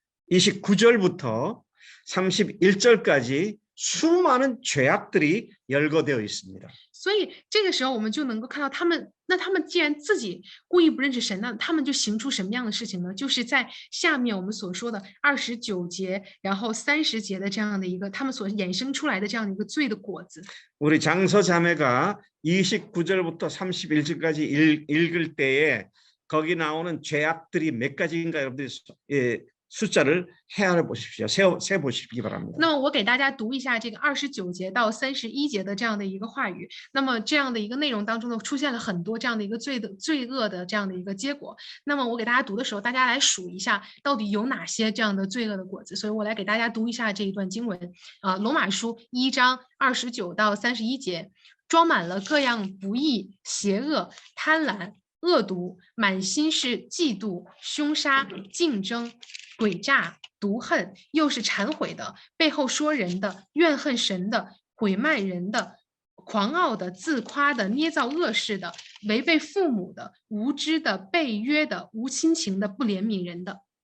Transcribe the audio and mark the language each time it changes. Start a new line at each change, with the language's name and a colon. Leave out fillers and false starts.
Korean: 29절부터 31절까지 수많은 죄악들이 열거되어 있습니다.
Chinese: 所以这个时候我们就能够看到他们，那他们既然自己故意不认识神，那他们就行出什么样的事情呢？就是在下面我们所说的29节，然后30节的这样的一个他们所衍生出来的这样的一个罪的果子。
Korean: 우리 장서 자매가 29절부터 31절까지 읽을 때에 거기 나오는 죄악들이 몇 가지인가 여러분들이 숫자를 헤아려 보십시오. 세 보시기 바랍니다.
Chinese: 那么我给大家读一下这个29节到31节的这样的一个话语。那么这样的一个内容当中呢，出现了很多这样的一个罪恶的这样的一个结果。那么我给大家读的时候，大家来数一下到底有哪些这样的罪恶的果子。所以我来给大家读一下这一段经文罗马书1章29到31节，装满了各样不义、邪恶、贪婪、恶毒，满心是嫉妒、凶杀、竞争、诡诈、毒恨，又是忏悔的，背后说人的，怨恨神的，毁慢人的，狂傲的，自夸的，捏造恶事的，违背父母的，无知的，背约的，无亲情的，不怜悯人的。